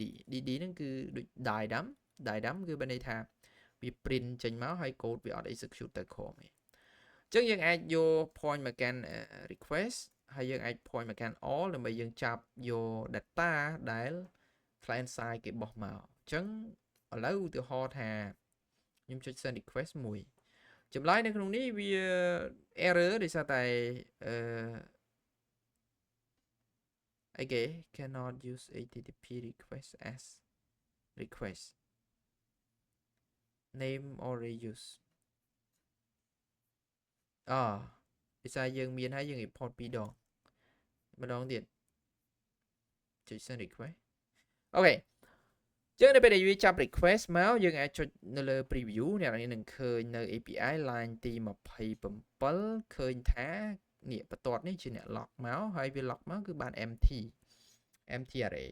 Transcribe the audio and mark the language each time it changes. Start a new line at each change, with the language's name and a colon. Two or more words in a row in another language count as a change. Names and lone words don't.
Khmer: ហ្នឹងគឺដូច
English: die dump
Khmer: គឺបានន័យថាវា print ចេញមកហើយ code វាអត់ execute ទៅក្រោមទេចឹងយើងអាចយក point មកកាន់ request ហើយយើងអាច point មកកាន់ all ដើម្បីយើងចាប់យក data ដែល
English: client side
Khmer: គេបោះមកចឹងឥឡូវឧទាហរណ៍ថាខ្ញុំចុច
English: send request
Khmer: មួយចម្លើយនៅក្នុងនេះវា error ដោយសារតែ
English: អីគេ cannot use HTTP request as request name already use
Khmer: ដោយសារយើងមានហើយយើង import ពីរដងម្ដងទៀតចុច
English: send request
Khmer: អូខេចឹងនៅពេលដែលយើងចាប់ request មកយើងអាចចុចនៅលើ preview អ្នកនាងនឹងឃើញនៅ API line ទី27ឃើញថានេះបន្ទាត់នេះជាអ្នក lock មកហើយវា lock មកគឺបាន
English: empty array